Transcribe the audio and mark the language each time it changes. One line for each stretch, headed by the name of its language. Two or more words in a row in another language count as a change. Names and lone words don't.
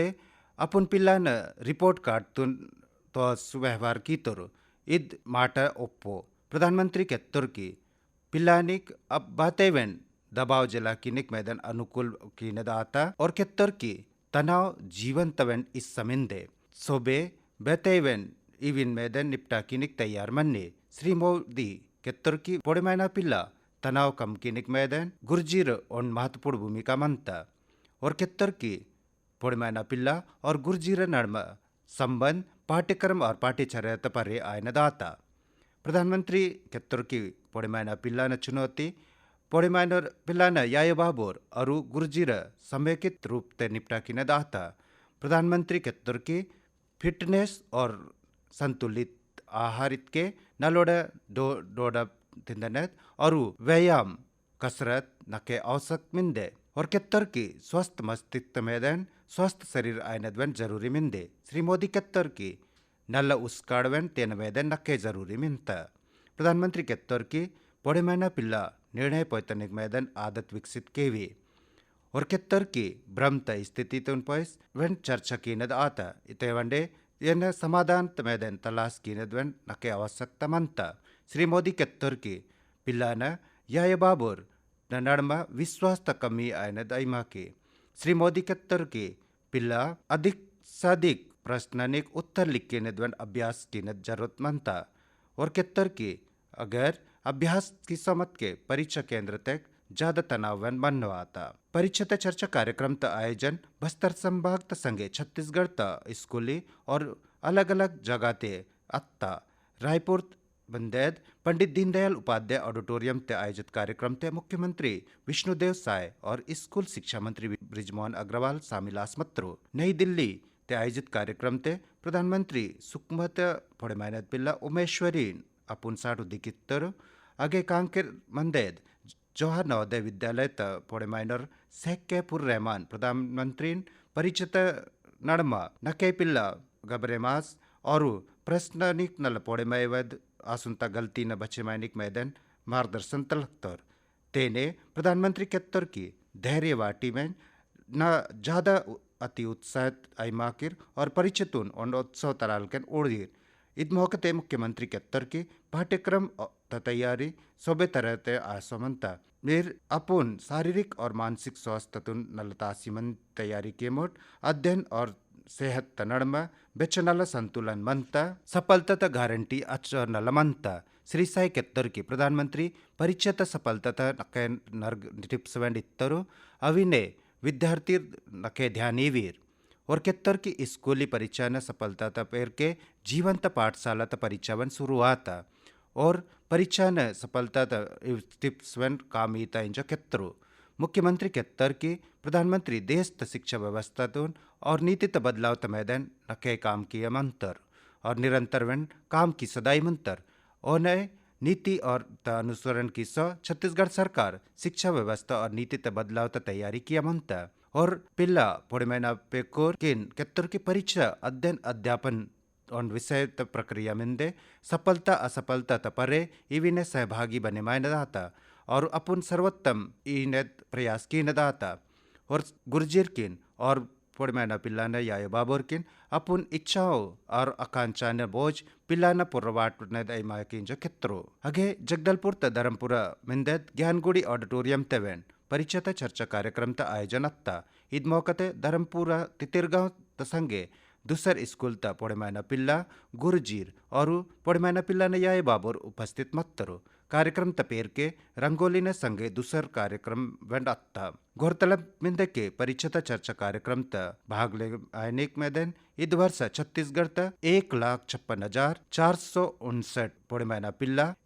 Gondi: अपन पिल्ला न
English: report card
Gondi: तुन तो सुव्यवहार की तोर इद माटा ओप्पो प्रधानमंत्री केत्तर की पिल्लानिक अब बातें वन दबाव जला किनिक मैदान अनुकूल कीनत आता और केत्तर की
Hindi: तनाव जीवन
Gondi: तवन इस समिंदे सोबे बेतेवन इविन मैदान निपटा किनिक तैयार मन्ने श्री मोदी केत्तर की पोड़मैना पिल्ला तनाव कम किनिक मैदान गुर्जीर और
Hindi: महत्वपूर्ण भूमिका
Gondi: मनता और केत्तर की पोड़मैना पिल्ला और गुर्जीर नड़मा संबंध
Hindi: पाठ्यक्रम और पाठ्यचर्या पर
Gondi: आयन दाता प्रधानमंत्री केत्तर की पोड़मैना पिल्ला न चुनौती पोड़मैना पिल्ला न याय बाबोर और गुर्जीर
Hindi: समेकित रूप से निपटा
Gondi: की दाता प्रधानमंत्री केत्तर की फिटनेस और संतुलित आहारित के नलोड़ा डोडा तिंदनत और व्यायाम कसरत नके औसत मिंदे और केत्तर की
Hindi: स्वस्थ मस्तिष्क
Gondi: मैदान
Hindi: स्वस्थ शरीर
Gondi: आयनदवन जरूरी मिंदे श्री मोदी केत्तर की नल्ला उसकाड़वन तेन मैदान नके जरूरी मिंता प्रधानमंत्री केत्तर की पोड़मैना पिल्ला निर्णय पैतनिक मैदान
Hindi: आदत विकसित
Gondi: केवी और केत्तर की भ्रमता स्थिति तुन पैस वन चर्चा कीनद आता इते वंडे यन समाधान मैदान तलाश कीनदवन नके आवश्यकता मनता श्री मोदी केत्तर की पिल्ला न याय बाबूर नड़मा विश्वास त कमी आयनद आइमा के श्री मोदी केत्तर की पिल्ला
Hindi: अधिक से अधिक
Gondi: प्रश्ननिक उत्तर लिख के नदवन अभ्यास की नद जरूरत मनता और केत्तर की अगर अभ्यास की समझ के
Hindi: परीक्षा केंद्र तक ज्यादा
Gondi: तनावन मनवाता
Hindi: परीक्षा चर्चा कार्यक्रम
Gondi: त आयोजन बस्तर संभाग त संगे छत्तीसगढ़ त स्कूली और अलग अलग जगह ते अत्ता रायपुर बंदेद पंडित दीनदयाल उपाध्याय ऑडिटोरियम ते आयोजित कार्यक्रम ते मुख्यमंत्री विष्णुदेव साय और स्कूल शिक्षा मंत्री ब्रिजमोहन अग्रवाल शामिल आसमत्रो नई दिल्ली ते आयोजित कार्यक्रम ते प्रधानमंत्री सुखमत पोड़मैना पिल्ला उमेश्वरी अपुन साटू दिकित्तर आगे कांकेर मंदेद जवाहर नवोदय विद्यालय त पोड़मैनर शेख कैफुर रहमान प्रधानमंत्री परिचित नड़मा नके पिल्ला गबरेमास और प्रश्ननिक नल पोड़मैवद आसुंता गलती न बचे मैनिक मैदान मार्गदर्शन तलख्तर तेने प्रधानमंत्री केत्तर की धैर्य वाटी में न ज्यादा
Hindi: अति उत्साहित
Gondi: आइमाकिर और परिचितुन और उत्सव तरालकन ओढ़िर इद मौके मुख्यमंत्री केत्तर की पाठ्यक्रम तैयारी सोबे तरह ते आसमंता मेर अपुन
Hindi: शारीरिक और मानसिक स्वास्थ्य
Gondi: तुन नलतासीमन तैयारी के मोट अध्ययन और सेहत तनड़मा बेचनल संतुलन मनता सफलता त गारंटी अचर नल मनता श्री साई केत्तर की प्रधानमंत्री परीक्षा सफलता नके नर्ग टिप्सवेंड इत्तरो अविने विद्यार्थी नके ध्यानीवीर और केत्तर की स्कूली परीक्षा न सफलता पेर के जीवंत पाठशाला परीक्षावन शुरुआता और परीक्षा न सफलता टिप्सवेंड कामीता इंज केत्तरो मुख्यमंत्री केत्तर की प्रधानमंत्री देश त
Hindi: शिक्षा व्यवस्था
Gondi: तुन और नीति त बदलाव त मैदान नके काम किया मंतर और निरंतर वन काम की सदाई मंतर और नए नीति और त अनुसरण की सौ छत्तीसगढ़ सरकार
Hindi: शिक्षा व्यवस्था और नीति
Gondi: त बदलाव त तैयारी किया मनता और पिल्ला पोड़मेना पेकोर किन केत्तर की परीक्षा
Hindi: अध्ययन अध्यापन और विषय
Gondi: त प्रक्रिया मिंदे
Hindi: सफलता असफलता
Gondi: त परे इविने सहभागी बने मायन दाता और अपन सर्वोत्तम इने प्रयास की न दाता और गुर्जिर किन और पोड़मेना पिल्लाना यायो बाबोर किन अपन
Hindi: इच्छाओं और आकांक्षा
Gondi: न बोझ पिल्लाना पुरवाट न दैमा किन जो कित्रो अगे जगदलपुर त धर्मपुरा मिंदे ज्ञानगुड़ी ऑडिटोरियम तेवेन परिचय चर्चा कार्यक्रम त आयोजन अत्ता इद मौकते धर्मपुरा तितिरगांव तसंगे दूसर स्कूल त पोड़मेना पिल्ला गुरुजीर और पोड़मेना पिल्ला ने याय बाबुर उपस्थित मत्तरो कार्यक्रम तपेर के रंगोली ने संगे दूसर कार्यक्रम वेंड अत्ता गौरतलब मिंदे के परिचय चर्चा कार्यक्रम त भाग ले आयनिक मैदान इद वर्ष छत्तीसगढ़ त 1,56,459 पोड़मेना पिल्ला